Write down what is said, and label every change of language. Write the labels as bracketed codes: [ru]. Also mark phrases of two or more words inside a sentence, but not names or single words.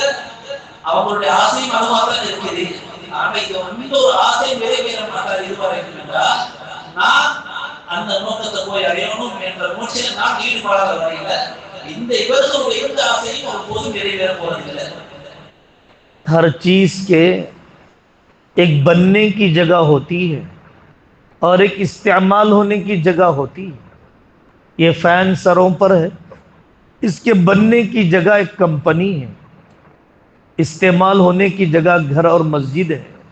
[ta] அவங்களுடைய ஆசையும் அதுவாக இருக்குது. ஆனா இது வந்து ஒரு ஆசை நிறைவேற மாட்டார் இதுவரைக்கும் என்றால் நான் அந்த நோக்கத்தை போய் அடையணும் என்ற முயற்சியில் நான் ஈடுபடாத வரையில இந்த இவர்களுடைய எந்த ஆசையும் ஒரு போதும் நிறைவேற போறதில்லை. [hi] हर चीज के एक बनने की जगह होती है और एक इस्तेमाल होने की जगह होती है। ये फैन सरों पर है, इसके बनने की जगह एक कंपनी है, इस्तेमाल होने की जगह घर और मस्जिद है।